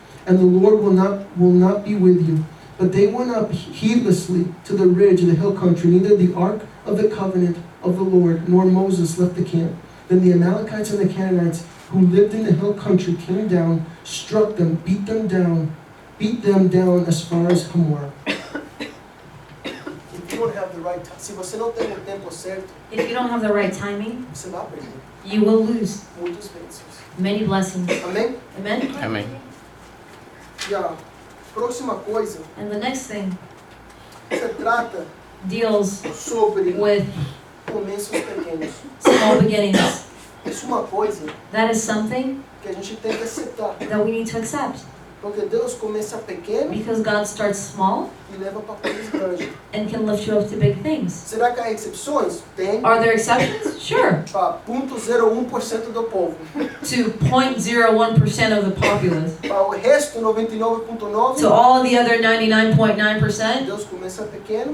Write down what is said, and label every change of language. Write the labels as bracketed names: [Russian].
[English] And the Lord will not be with you. But they went up heedlessly to the ridge of the hill country. Neither the ark of the covenant of the Lord nor Moses left the camp. Then the Amalekites and the Canaanites who lived in the hill country came down, struck them, beat them down as far as Hamor. If you don't have the right time, [Portuguese] se você não tem o tempo certo, [English] If you don't have the right timing, [Portuguese] você vai perder [English] you will lose [Portuguese] muitas bênçãos. [English] many blessings. [Portuguese] Amém? [English] Amen? [Portuguese] Amém. E a próxima coisa [English] And the next thing [Portuguese] se trata [English] deals [Portuguese] sobre [English] with [Portuguese] começos pequenos. [English] small beginnings. [Portuguese] Isso é uma coisa [English] That is something [Portuguese] que a gente tem que aceitar. [English] that we need to accept. [Portuguese] Porque Deus começa pequeno [English] Because God starts small [Portuguese] e leva para coisas grandes. [English] and can lift you up to big things. [Portuguese] Será que há exceções? Tem. [English] Are there exceptions? Sure. [Portuguese] Para 0,01% do povo. [English] To 0.01% of the populace. [Portuguese] Para o resto, [English] To [Portuguese] 99,9%, [English] all the other 99.9%, [Portuguese] Deus começa pequeno